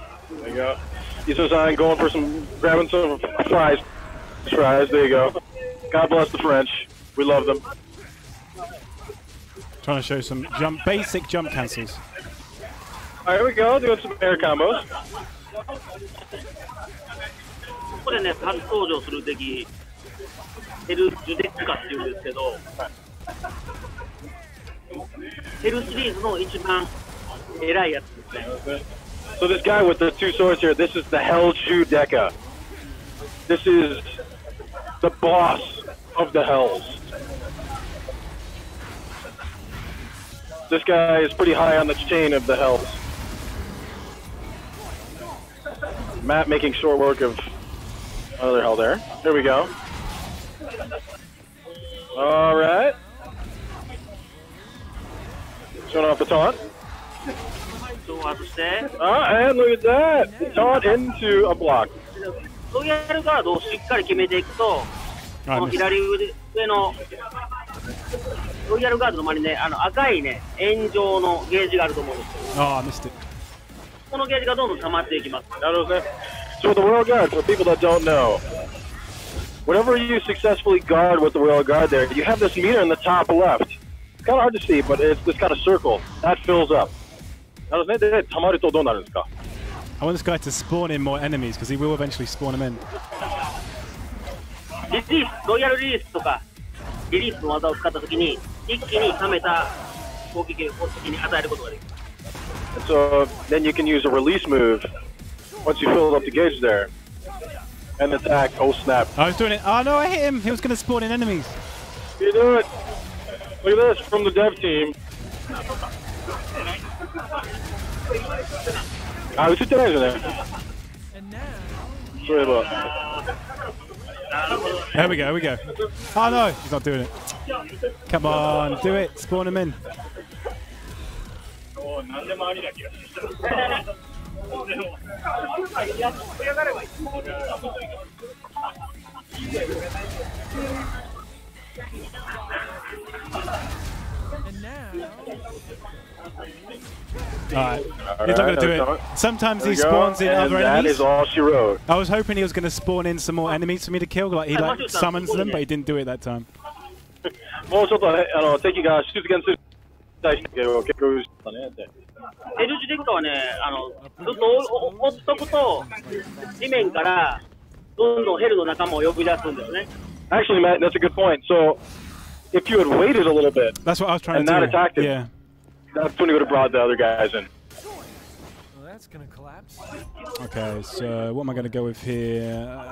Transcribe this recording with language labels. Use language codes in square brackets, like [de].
[en] There you go. Iso-san going for grabbing some fries. Fries, there you go. God bless the French. We love them. Trying to show some basic jump cancels. Alright, here we go. Doing some air combos. [ja] ここでね、初登場する敵、ヘルジュデッカっていうんですけど、ヘルシリーズの一番偉いやつですね。 [en] So this guy with the two swords here, this is the Hellju Deca. This is the boss of the Hells. This guy is pretty high on the chain of the Hells. Matt making short work of another Hell there. Here we go. Alright. Showing off the taunt. [ja] そう外して、 [en] And look at that! Taunt into a block. [ja] ロイヤルガードをしっかり決めていくと、この左上のロイヤルガードの周りにね、赤いね、円状のゲージがあると思うんですけど、 [en] Oh, I missed it. [ja] このゲージがどんどん溜まっていきます。 [en] So with the Royal Guard, for people that don't know, whenever you successfully guard with the Royal Guard there, you have this meter in the top left. It's kind of hard to see, but it's this kind of circle. That fills up. I want this guy to spawn in more enemies because he will eventually spawn them in. [ja] リリース、ロイヤルリリースとか、リリースの技を使ったときに、一気に溜めた攻撃を敵に与えることができる。 [en] So then you can use a release move once you fill up the gauge there. And attack. Oh snap. I was doing it. Oh no, I hit him. He was going to spawn in enemies. You do it. Look at this from the dev team. Ah, we took that in there. Sorry about. There we go, here we go. Oh no, he's not doing it. Come on, do it. Spawn him in. Alright, he's not going to do it. Sometimes he spawns in other enemies. That is all she wrote. I was hoping he was going to spawn in some more enemies for me to kill. Like he summons them, but he didn't do it that time. [ja] もうちょっと敵が出現する対して結構したねって。ヘルジュデッカはね、ずっと追っとくと、地面からどんどんヘルの仲間を呼び出すんですね。 [en] Actually, Matt, that's a good point. So, if you had waited a little bit, that's what I was trying and to do. not attacked him, yeah, that's when he would have brought the other guys in. Well, that's gonna collapse. Okay, so what am I going to go with here?